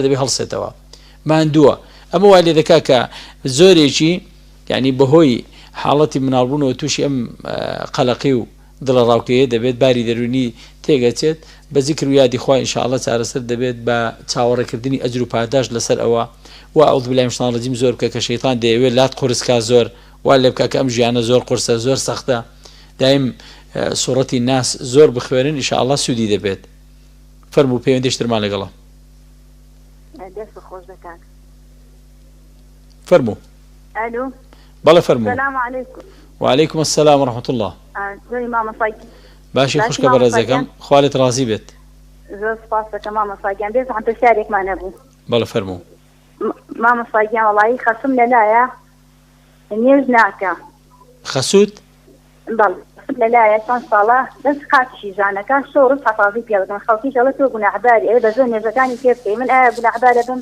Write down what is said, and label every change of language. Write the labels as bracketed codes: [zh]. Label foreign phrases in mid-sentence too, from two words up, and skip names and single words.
[ckb] دەبێت هەڵسێتەوە ماندووە ئەمە وای لێ دەکات کە زۆرێکی یعنی بەهۆی حاڵەتی مناڵبوونەوە تووشی ئەم قەلەقی و دڵە ڕاوکەیە دەبێت باری دەرونی تێگەچێت بە زیکر و یادی خوا ئینشاءڵڵا چارەسەر دەبێت بە چاوەڕێکردنی ئەجر و پاداش لەسەر ئەوە و [ar] ئەعوذ بالله من الشیطان الرجیم [ckb] زۆر بکە کە شەیطان دەیەوێت لات قورسکا زۆر وا لێ بکە کە ئەم ژیانە زۆر قورسە زۆر سەختە دایم سوورەتی ناس زۆر بخوێنن ئینشاءڵڵا سوودی دەبێت فەرموو پەیوەندیشترمان لەگەڵە فەرموو ئەلو بەڵێ فەرموو [ar] سلام علیکم وعلیکم السلام ورحمة الله [ckb] باشی خوشکە بەڕێزەکەم خوا لێت ڕازی بێت زۆر سپاس دەکەم مامەساگیان بێزم پرسیارێکمان هەبوو بەڵێ فەرموو مامەساگیان وەڵایی خەسم لەلایە نێژ ناکە خەسووت بەڵێ لەلایە چەند ساڵە دەست قاچی ژانەکە شەو ڕۆژ حەفاظی پێ بکەن خەڵکیش ئەڵێ تۆ گوناحباری ئەوێ بە زۆر نێژەکانی پێ بکەی من ئایا گوناحبارە بم